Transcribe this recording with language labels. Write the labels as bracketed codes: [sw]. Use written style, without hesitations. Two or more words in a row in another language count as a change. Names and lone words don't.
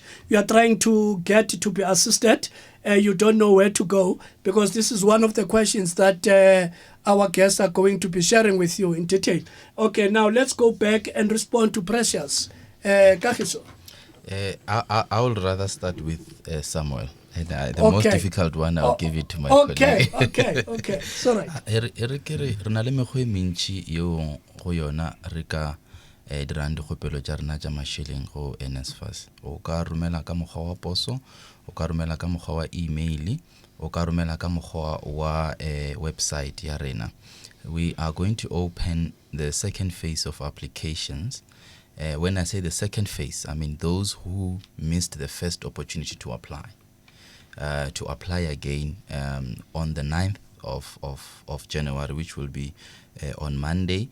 [en] You are trying to get to be assisted. You don't know where to go, because this is one of the questions that our guests are going to be sharing with you in detail. Okay, now let's go back and respond to Precious. Kagiso. I would rather start with Samuel. The most difficult one, I'll give it to my okay, colleague. okay. Sorry. [nso] Re na le mekgwa e mentši yeo go yona re ka dirang dikgopelo tša rena tša mašeleng go NSFAS. O ka romela ka mokgwa wa poso, o ka romela ka mokgwa wa email, o ka romela ka mokgwa wa website ya rena. [en] We are going to open the second phase of applications. When I say the second phase, I mean those who missed the first opportunity to apply again on the 9th of January, which will be on Monday.